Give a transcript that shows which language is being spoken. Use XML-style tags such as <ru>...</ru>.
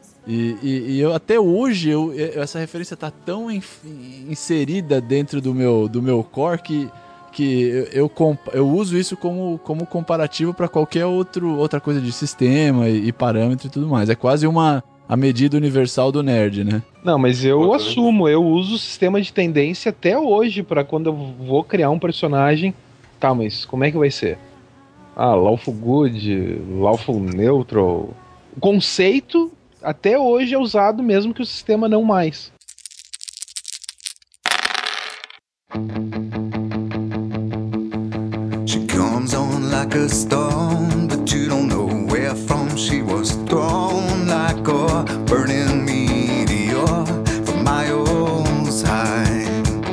<pt>E eu até hoje, essa referência tá tão inserida dentro do meu core que eu uso isso como comparativo para qualquer outra coisa de sistema e parâmetro e tudo mais. É quase a medida universal do nerd, né? Não, mas eu assumo, eu uso o sistema de tendência até hoje para quando eu vou criar um personagem. Tá, mas como é que vai ser?</pt> <en>Ah, lawful good, lawful neutral.</en> <pt>O conceito até hoje é usado, mesmo que o sistema não mais.</pt> <en>She comes on like a storm, but you don't know where from she was thrown, like a burning meteor from my own side.</en>